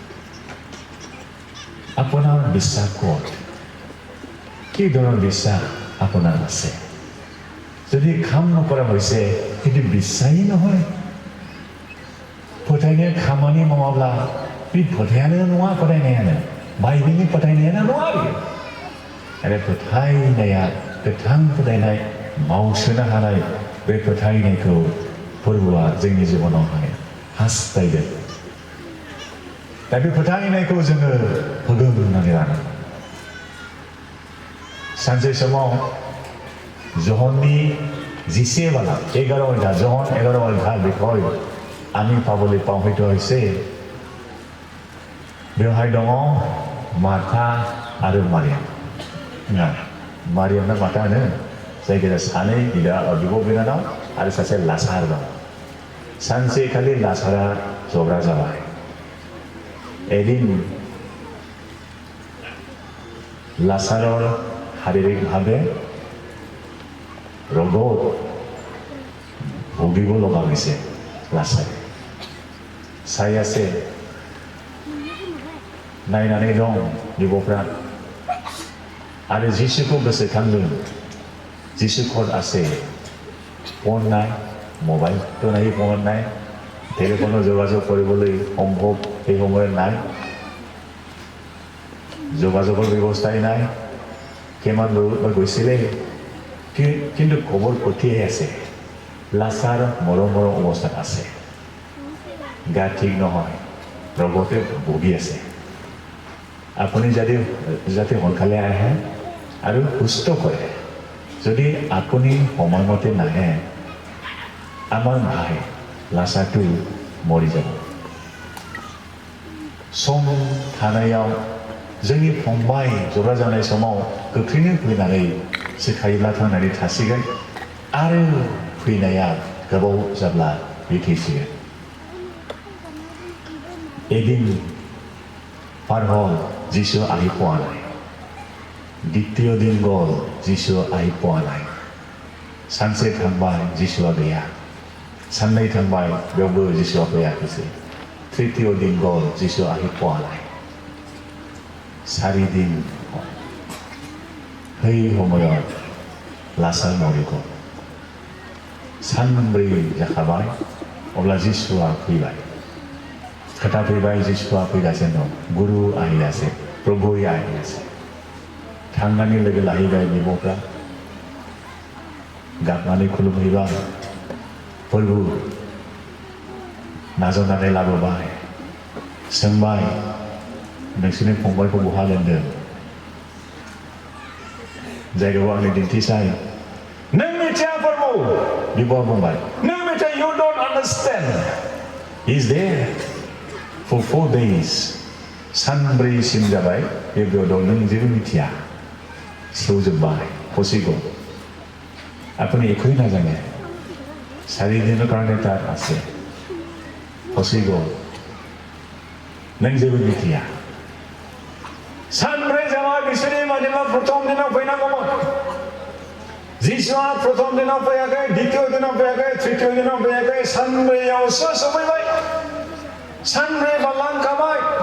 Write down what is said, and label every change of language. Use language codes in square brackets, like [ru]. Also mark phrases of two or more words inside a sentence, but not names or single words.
[as] আপোনাৰ বিশ্বাস ক'ত কি ধৰণৰ বিশ্বাস আপোনাৰ আছে যদি কাম নকৰা হৈছে সেইটো বিশ্বাসী নহয় [brx] फोथायनो खामानि मावाब्ला बे फोथायानो नङा फोथायनायानो बाइबेलनि फोथायनायानो नङा बियो आरो फोथायनाया गोथां फोथायनाय मावसोनो हानाय बे फोथायनायखौ फोरबोआ जोंनि जिबनावहाय हास्थायदों दा बे फोथायनायखौ जोङो होगोमनानै लानांगौ सानसे समाव जहननि 11 बाला 11 ঘণ্টা जहन 11 [as] ঘণ্টাৰ বিষয় আমি পাবলৈ পাওঁ হয়তো হৈছে [brx] बेवहाय दङ मार्था आरो मारियाम ना मारियाम ना मार्था होनो जायखिजाया सानै बिब' बिनानाव आरो सासे लासार दं सानसेखालि लासारा जब्रा जाबाय एदिन [as] लासाৰৰ শাৰীৰিকভাৱে ৰোগত ভুগিব লগা হৈছে লাসারে চাই আছে [brx] नायनानै दं बिब'फ्रा आरो जिसुखौ गोसोखांदों जिसु खर [as] আছে ফোন নাই মোবাইলটো নাই ফোন নাই টেলিফোনৰ যোগাযোগ কৰিবলৈ সম্ভৱ এই সময়ত নাই যোগাযোগৰ ব্যৱস্থাই নাই কিমান দূৰত গৈছিলে কিন্তু খবর পঠিয়াই আছে লাচাৰ মৰমৰ অৱস্থাত আছে গা ঠিক নহয় ৰগতে ভুগি আছে আপুনি যাতে সোনকালে আহে আৰু সুস্থ কৰে যদি আপুনি সময়মতে নাহে আমাৰ ভাই লাচাৰটো মৰি যাব [brx] सम थानायाव जोंनि फंबाय जरा जानाय समाव गोख्रैनो फैनानै सोखायोब्ला थांनानै थासिगोन आरो फैनाया गोबाव जाब्ला बे थैसिगोन [as] এদিন পাৰ হ'ল যিশু আহি পোৱা নাই দ্বিতীয় দিন গ'ল যিশু আহি পোৱা নাই [brx] सानसे थांबाय যিশুआ गैया साननै थांबाय बेयावबो যিশুआ फैयाखैसै [as] তৃতীয় দিন গ'ল যিশু আহি পোৱা নাই 4 দিন সেই সময়ত লাচাৰ মৰি গ'ল [brx] सानब्रै जाखाबाय अब्ला যিশুआ फैबाय खोथा फैबाय যিশুआ फैगासिनो दं गुरु আহিयासै प्रभुआ আহিयासै थांनानै लोगो लाहैबाय बिब'फ्रा गाबनानै खुलुमहैबाय प्रभु नाजावनानै लाबोबाय सोंबाय नोंसोरनि फंबायखौ बहा दोनदों जायगायाव आंनो दिन्थिसाय नों मिथिया प्रभु बिब'आ बुंबाय नों मिथिया [en] you don't understand he's there for 4 days [brx] सानब्रैसिम जाबाय बे बेयाव दं नों जेबो मिथिया सेवजोब्बाय फसिगौ [as] আপুনি একোই নাজানে 4 দিনৰ কাৰণে তাত আছে [brx] फसिगौ नों जेबो मिथिया सानब्रै जाबाय बिसोरनि मानसिफ्रा प्रथम दिनाव फैनांगौमोन যিশুआ प्रथम दिनाव फैयाखै द्वितीय दिनाव फैयाखै तृतीय दिनाव फैयाखै सानब्रैयावसो सफैबाय सानब्रै बारलांखाबाय